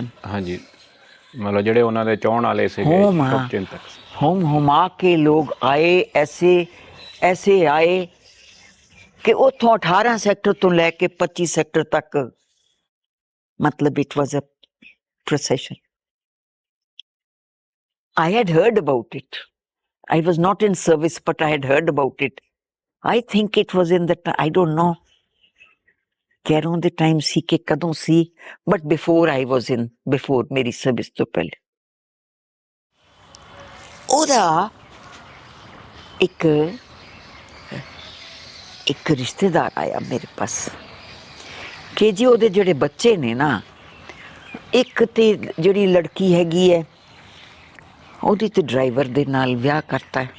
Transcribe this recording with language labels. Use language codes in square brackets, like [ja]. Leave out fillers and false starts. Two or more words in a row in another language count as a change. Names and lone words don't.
[pa] ਹਾਂਜੀ, ਮਤਲਬ ਜਿਹੜੇ ਉਹਨਾਂ ਦੇ ਚਾਹਣ ਵਾਲੇ ਸੀਗੇ, [hi] हुमा के लोग आए, ऐसे आए [pa] ਕਿ ਉੱਥੋਂ 18 ਸੈਕਟਰ ਤੋਂ ਲੈ ਕੇ 25 ਸੈਕਟਰ ਤੱਕ, ਮਤਲਬ [en] it was a procession. I had heard about it. I was not in service, but I had heard about it. I think it was in the, I don't know, [pa] ਕਹਿ ਰਹਾ ਦੇ ਟਾਈਮ ਸੀ ਕਿ ਕਦੋਂ ਸੀ, [en] but before I was in, before [pa] ਮੇਰੀ ਸਰਵਿਸ ਤੋਂ ਪਹਿਲੇ। ਉਹਦਾ ਇੱਕ ਰਿਸ਼ਤੇਦਾਰ ਆਇਆ ਮੇਰੇ ਪਾਸ ਕਿ ਜੀ ਉਹਦੇ ਜਿਹੜੇ ਬੱਚੇ ਨੇ ਨਾ, ਇੱਕ ਤੇ ਜਿਹੜੀ ਲੜਕੀ ਹੈਗੀ ਹੈ ਉਹਦੀ ਤੇ ਡਰਾਈਵਰ ਦੇ ਨਾਲ ਵਿਆਹ ਕਰਤਾ ਹੈ।